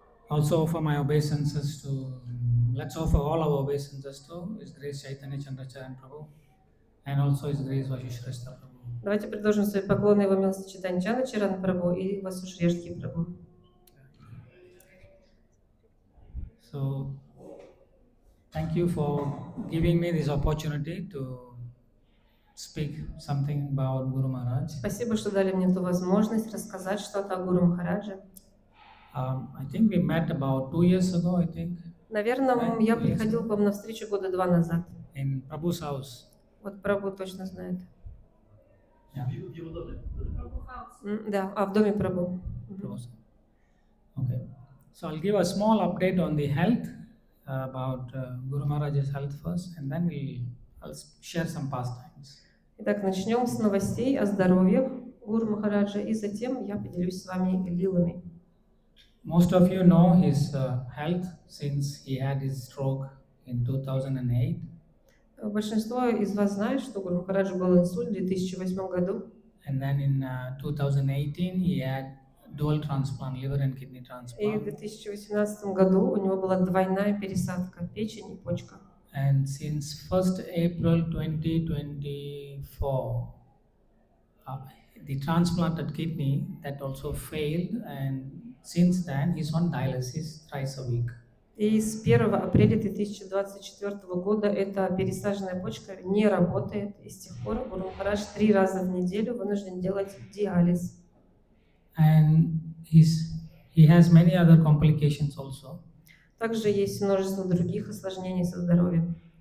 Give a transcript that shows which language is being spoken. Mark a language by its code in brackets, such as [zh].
[en] Also offer my obeisances to, let's offer all our obeisances to His Grace Chaitanya Chandracharan Prabhu and also His Grace Vashishhrestha Prabhu. [ru] Давайте предложим свои поклоны Его милости Чайтанья Чандрачарана Прабху и Васушрешти Прабху. [en] So, thank you for giving me this opportunity to speak something about Guru Maharaj. [ru] Спасибо, что дали мне эту возможность рассказать что-то о Гуру Махараджа. [en] I think we met about 2 years ago, I think. [ru] Наверное, я приходил к вам на встречу 2 года назад. [en] In Prabhu's house. [ru] Вот Прабху точно знает. [en] Yeah. [ru] Да, в доме Прабху. [en] Okay. So I'll give a small update on the health, about Guru Maharaj's health first, and then I'll share some pastimes. [ru] Итак, начнем с новостей о здоровье Гуру Махараджа, и затем я поделюсь с вами лилами. [en] Most of you know his health since he had his stroke in 2008. [ru] Большинство из вас знает, что Гуру Махараджа был инсульт в 2008 году. [en] And then in 2018 he had dual transplant, liver and kidney [ru] И в 2018 году у него была двойная пересадка печени и почка. [en] And since 1st April 2024, the transplanted kidney that also failed, and since then he's on dialysis thrice a week. [ru] И с 1 апреля 2024 года эта пересаженная почка не работает, и с тех пор Гуру Махарадж 3 раза в неделю вынужден делать диализ. [en] And he has many other complications also. [ru] Также есть множество других осложнений со здоровьем.